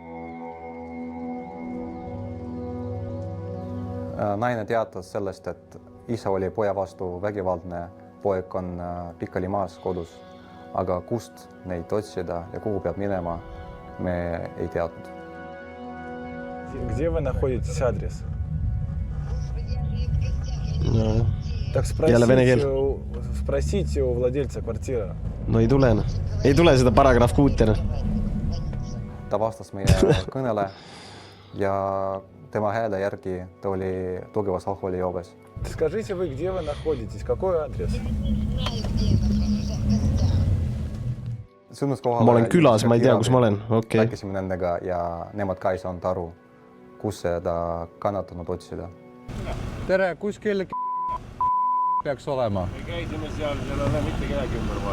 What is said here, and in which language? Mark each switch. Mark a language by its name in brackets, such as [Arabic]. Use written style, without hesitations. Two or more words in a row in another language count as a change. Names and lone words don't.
[Estonian] Naine teatas sellest, et isa oli poja vastu vägivaldne, poeg on pikali maas kodus. Aga kust neid otsida ja kuhu peab minema, me ei teadnud. [Russian] Где вы находитесь адрес? no, Так [Estonian] Jälle vene keel. [Russian] спросите у владельца квартиры. [Estonian] no ei tule enam. Ei tule seda paragrahv 6 enam. ta vastas meie kõnele ja tema hääle järgi ta oli tugevas alkoholijoobes. [Russian] Скажите вы, где вы находитесь? Какой адрес? [Estonian] Ma olen külas, ma ei tea, kus ma olen. Okay. Rääkisime nendega ja nemad ka ei saanud aru, kus seda kannatanud otsida. Tere, kuskil peaks olema? Me käisime seal ei ole mitte kedagi ümber vaja.